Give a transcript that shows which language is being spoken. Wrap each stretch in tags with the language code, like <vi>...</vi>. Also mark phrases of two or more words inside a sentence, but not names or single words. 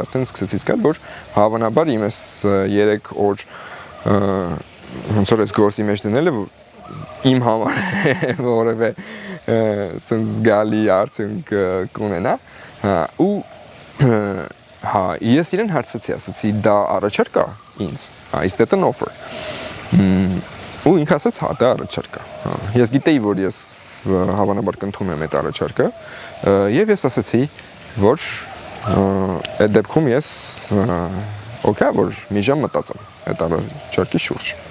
<hy>արդեն սկսեցի զգալ, որ հավանաբար իմ այս 3 օր ոնց որ այս գործի մեջ դնելը իմ համար որևէ sense զգալի արդյունք կունենա, ու հա, ես իրեն հարցրեցի, ասացի դա առաջարկ է ինձ,</hy> <en>is that an offer,</en> <hy>ու ինքը ասաց հա, դա առաջարկ է, ես գիտեի, որ ես հավանաբար կընդունեմ այդ առաջարկը, եւ ես ասացի, որ այդ դեպքում ես օքեյ, որ մի ժամ մտածեմ այդ առաջարկի շուրջ,</hy>